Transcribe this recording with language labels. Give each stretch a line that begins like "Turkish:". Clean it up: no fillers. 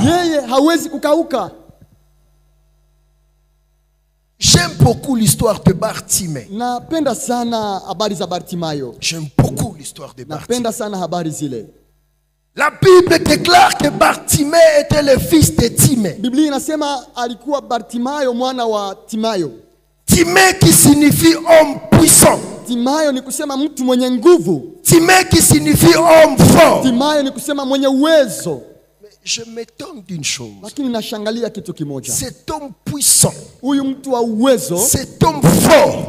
Swahili: Yeye hawezi kukauka.
French: J'aime beaucoup l'histoire de Bartimée.
Swahili: Napenda sana habari za Bartimayo.
French: J'aime beaucoup l'histoire de Bartimée.
Swahili: Napenda sana habari zile.
French: La Bible déclare que Bartimée était le fils de Timée.
Swahili: Biblia inasema alikuwa Bartimayo mwana wa Timayo.
French: Timée qui signifie homme puissant.
Swahili: Timayo ni kusema mtu mwenye nguvu.
French: Timée qui signifie homme fort.
Swahili: Timayo ni kusema mwenye uwezo.
French: Je m'étonne d'une chose.
Swahili: Lakini nashangalia kitu kimoja.
French: Cet homme puissant,
Swahili: huyu mtu wa uwezo,
French: cet homme fort,